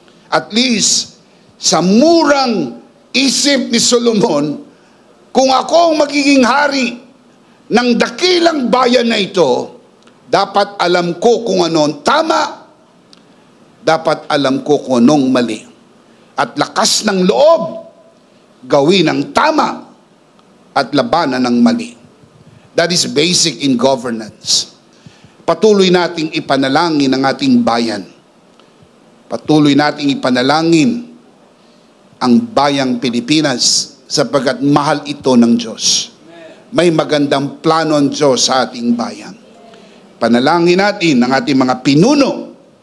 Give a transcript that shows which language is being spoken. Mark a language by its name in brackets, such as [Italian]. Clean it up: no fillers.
[Filipino] At least, sa murang isip ni Solomon, kung ako ang magiging hari ng dakilang bayan na ito, dapat alam ko kung ano ang tama, dapat alam ko kung anong mali. At lakas ng loob, gawin ang tama at labanan ng mali. [English] That is basic in governance. [Filipino] Patuloy nating ipanalangin ang ating bayan. Patuloy nating ipanalangin ang bayang Pilipinas sapagkat mahal ito ng Diyos. May magandang plano ang Diyos sa ating bayan. Panalangin natin ang ating mga pinuno.